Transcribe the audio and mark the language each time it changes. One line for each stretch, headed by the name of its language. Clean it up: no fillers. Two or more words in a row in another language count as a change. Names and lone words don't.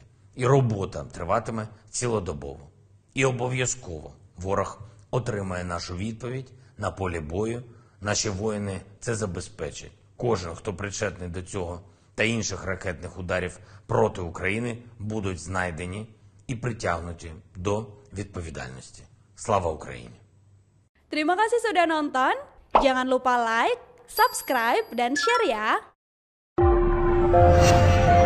Ukrainian: І робота триватиме цілодобово. І обов'язково ворог отримає нашу відповідь на полі бою. Наші воїни це забезпечать. Кожен, хто причетний до цього та інших ракетних ударів проти України будуть знайдені і притягнуті до відповідальності. Слава Україні!
Indonesian: Terima kasih sudah nonton. Jangan lupa
English: like, subscribe,
Indonesian: dan share ya.